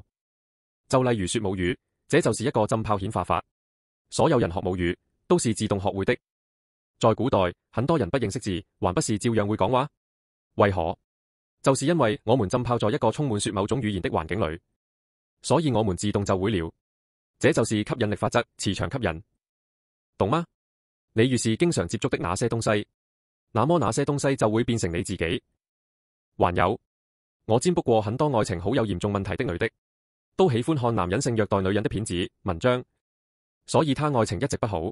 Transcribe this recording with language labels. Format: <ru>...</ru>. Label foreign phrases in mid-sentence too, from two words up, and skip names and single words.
<zh>就例如說母語，這就是一個浸泡顯化法。所有人學母語都是自動學會的。在古代，很多人不認識字，還不是照樣會講話？為何？就是因為我們浸泡在一個充滿說某種語言的環境裡，所以我們自動就會了。這就是吸引力法則，磁場吸引，懂嗎？你越是經常接觸的那些東西，那麼那些東西就會變成你自己。還有，我占卜過很多愛情好有嚴重問題的女的，都喜歡看男人性虐待女人的片子、文章，所以她愛情一直不好。</zh>